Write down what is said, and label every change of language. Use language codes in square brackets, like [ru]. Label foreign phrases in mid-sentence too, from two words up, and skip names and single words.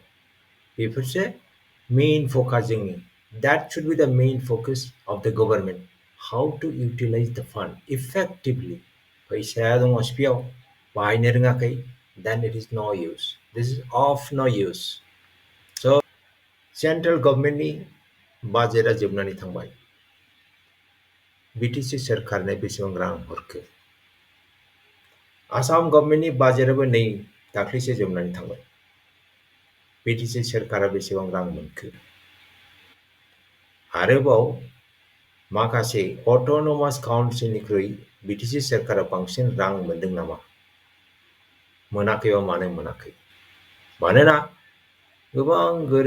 [en] People say main focusing. That should be the main focus of the government. How to utilize the fund effectively. Then it is no use. This is of no use. So central government [brx] ni बाजेटआ जोबनानै थांबाय बिटिसि सोरखारनो बेसेबां रां हरखो आसाम गभर्नमेन्टनि बाजेटआबो नै दाख्लैसो जोबनानै थांबाय बिटिसि सोरखारा बेसेबां रां मोनखो आरोबाव माखासे [en] autonomous councilनिख्रुइ [brx] बिटिसि सोरखारा बांसिन रां मोनदों नामा मोनाखैबा मानो मोनाखै मानोना गोबां गोरों